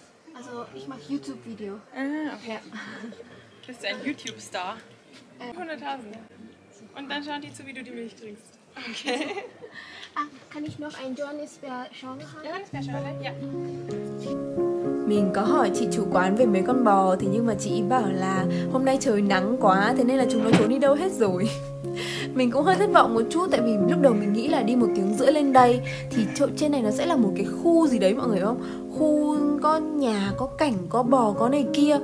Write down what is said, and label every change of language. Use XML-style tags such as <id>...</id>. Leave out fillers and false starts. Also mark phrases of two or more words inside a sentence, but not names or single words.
<de>Also, ich mache YouTube-Video. Ah, okay. Ja. Bist du ein YouTube-Star? 100.000. Und dann schauen die zu, wie du die Milch trinkst. Okay. Ah, kann ich noch ein Johannisbeer-Schorle haben? Johannisbeerschorle? Ja.</de> <vi>Mình có hỏi chị chủ quán về mấy con bò, thế nhưng mà chị bảo là hôm nay trời nắng quá, thế nên là chúng nó trốn đi đâu hết rồi. Mình cũng hơi thất vọng một chút, tại vì lúc đầu mình nghĩ là đi 1 tiếng rưỡi lên đây thì chỗ trên này nó sẽ là một cái khu gì đấy mọi người không? Khu có nhà, có cảnh, có bò, có này kia.</vi>